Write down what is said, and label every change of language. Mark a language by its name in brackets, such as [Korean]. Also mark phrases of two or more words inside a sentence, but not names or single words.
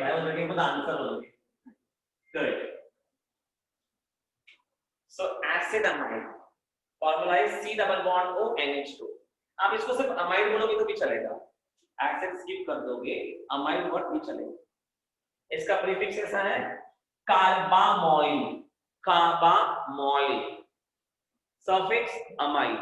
[English] I was looking for the answer only. Good. So acidamide. Formula is C double bond O NH2. [Hindi] आप इसको सिर्फ अमाइड बोलोगे तो भी चलेगा. एसिड स्किप कर दोगे, [English] amide word [Hindi] भी चलेगा. इसका प्रीफिक्स कैसा है? कार्बामोइल. कार्बामोइल. [English] suffix amide.